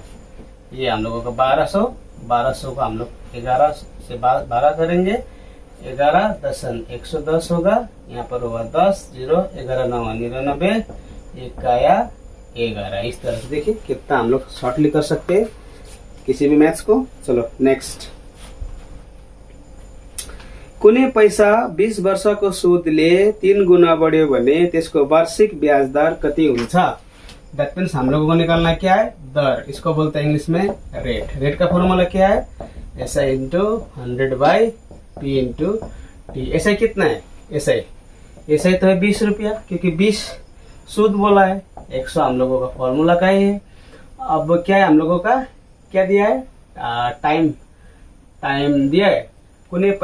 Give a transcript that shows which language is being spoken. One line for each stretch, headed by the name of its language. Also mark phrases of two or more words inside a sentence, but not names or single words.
Hindi: ये हम लोगों का 1200 को हम लोग 11 से 12 करेंगे। 11 दशम 110 होगा। यहाँ पर होगा 10 0 11 9 99। 1 आया 11। इस तरह से देखिए कितना हम लोग शॉर्टली कर सकते हैं किसी भी मैथ्स को। चलो नेक्स्ट।
Nepali: कुनै पैसा 20 वर्षको सुदले 3 गुना बढ्यो भने त्यसको वार्षिक ब्याज दर कति हुन्छ।
English: that means
Hindi: हम लोगों को निकालना क्या है, दर। इसको बोलते हैं इंग्लिश में रेट। रेट का फॉर्मूला क्या है, SI × 100/P × T। SI कितना है, SI तो है 20 रुपया, क्योंकि 20 सूद बोला है। 100 हम लोगों का फॉर्मूला का ही है। अब क्या है हम लोगों का, क्या दिया है, टाइम दिया है।